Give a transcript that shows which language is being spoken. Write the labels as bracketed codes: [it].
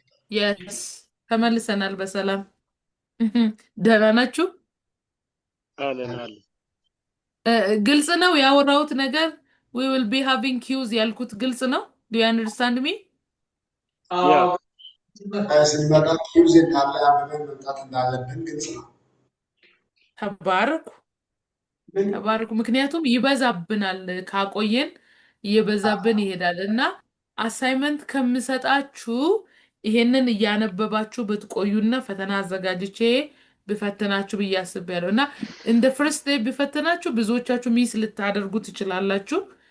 [am] yes ተመልሰናል በሰላም ደህና ናችሁ አለን ግልጽ ነው ያወራሁት ነገር [en] we will be having cues [am] ያልኩት ግልጽ ነው [en] do you understand me [am] ስንመጣ ኪውዝ እንዳለ አበበን መምጣት እንዳለብን ግልጽ ነው። ተባረኩ ምክንያቱም ይበዛብናል ካቆየን እየበዛብን ይሄዳል እና አሳይመንት ከምሰጣችሁ ይሄንን እያነበባችሁ ብትቆዩና ፈተና አዘጋጅቼ ብፈተናችሁ ብያስባለሁ እና [en] in the first day [am] ብፈተናችሁ ብዙዎቻችሁ ሚስ ልታደርጉ ትችላላችሁ